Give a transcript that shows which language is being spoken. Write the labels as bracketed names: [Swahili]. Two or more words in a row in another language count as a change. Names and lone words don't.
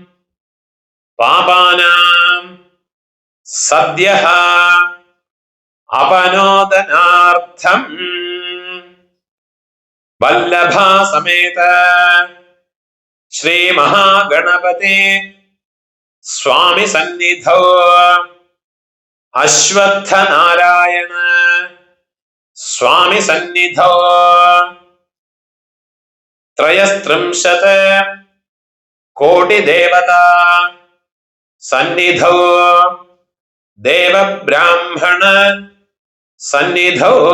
[Sanskrit] पापानां सद्यः अपनोदनार्थं वल्लभा समेत श्री महागणपते स्वामी सन्निधौ അശ്വത്ഥനാരായണ സ്വാമി സന്നിധോ ത്രയസ്ത്രിംശത് കോടിദേവതാ സന്നിധോ ദേവബ്രാഹ്മണ സന്നിധോ